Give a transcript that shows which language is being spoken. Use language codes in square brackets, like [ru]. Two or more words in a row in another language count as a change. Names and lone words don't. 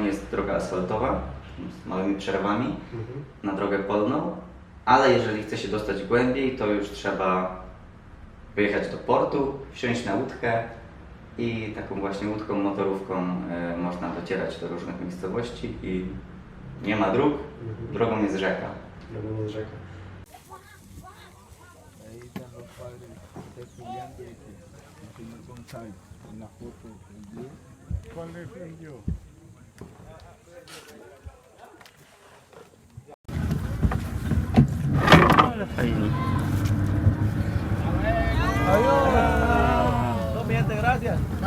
[pl] Jest droga asfaltowa z małymi przerwami na drogę polną, ale jeżeli chce się dostać głębiej, to już trzeba wyjechać do portu, wsiąść na łódkę i taką właśnie łódką, motorówką można docierać do różnych miejscowości i nie ma dróg, drogą jest rzeka. Drogą jest rzeka. [es] Ahí están los padres estudiantes el señor González en la foto el día. ¿Cuál es yo? [pl] Ale fajnie. [es] No, mi gente, gracias.